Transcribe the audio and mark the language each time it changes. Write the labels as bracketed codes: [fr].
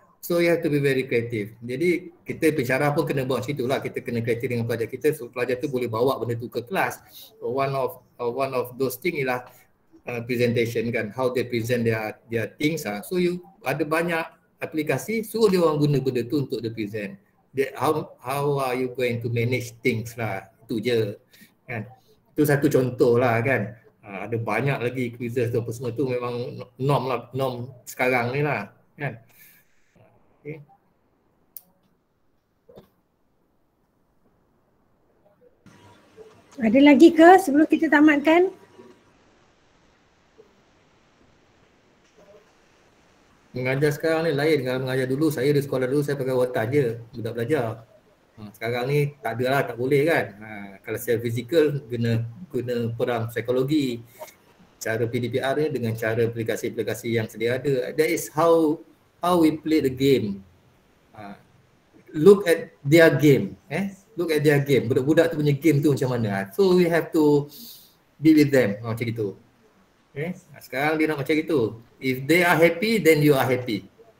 [en] So you have to be very creative. [ms] Jadi kita pensyarah pun kena buat situ lah. Kita kena kreatif dengan pelajar kita [en] so [ms] pelajar tu boleh bawa benda tu ke kelas. [en] So one of those thing ialah presentation kan. How they present their things lah. [ms] So you ada banyak aplikasi, suruh dia orang guna benda tu untuk dia present. [en] How are you going to manage things lah. [ms] Itu je kan. Itu satu contoh lah kan. Ada banyak lagi quizzes tu apa semua tu memang norm sekarang ni lah kan. Okay. Ada lagi ke sebelum kita tamatkan? Mengajar sekarang ni lain dengan mengajar dulu. Saya di sekolah dulu saya pakai watan je budak belajar. Sekarang ni tak ada lah, tak boleh kan. Kalau secara fizikal guna perang psikologi. Cara PDPR ni dengan cara aplikasi-aplikasi yang sedia ada. [en] That is how we play the game. Look at their game. Look at their game. [ms] Budak-budak tu punya game tu macam mana. [en] So we have to be with them. [ms] Macam gitu. Okay. Sekarang dia nak macam gitu. [en] If they are happy, then you are happy.